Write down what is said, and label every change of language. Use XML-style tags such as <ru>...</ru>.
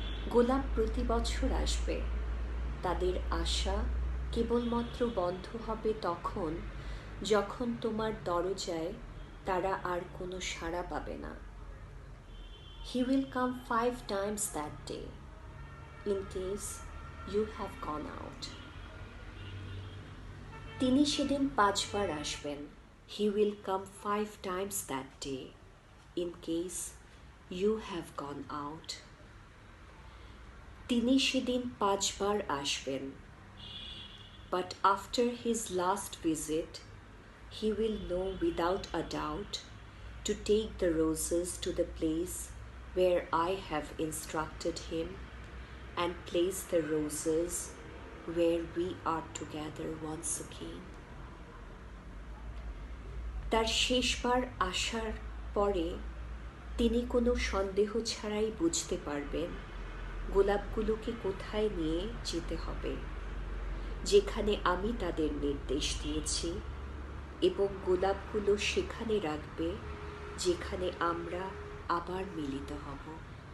<bn>গোলাপ প্রতি বছর আসবে, তাদের আশা কেবলমাত্র বন্ধ হবে তখন যখন তোমার দরজায় তারা আর কোনো সাড়া পাবে না।</bn> <en>He will come 5 times that day, in case you have gone out.</en> <bn>তিনি সেদিন 5 বার আসবেন।</bn> <en>He will come 5 times that day, in case you have gone out.</en> <bn>তিনি সেদিন 5 বার আসবেন,</bn> <en>but after his last visit, he will know without a doubt to take the roses to the place where I have instructed him and place the roses where we are together once again.</en> <bn>তার শেষবার আসার পরে তিনি কোনো সন্দেহ ছাড়াই বুঝতে পারবেন গোলাপগুলোকে কোথায় নিয়ে যেতে হবে, যেখানে আমি তাদের নির্দেশ দিয়েছি, এবং গোলাপগুলো সেখানে রাখবে যেখানে আমরা আবার মিলিত হব।</bn>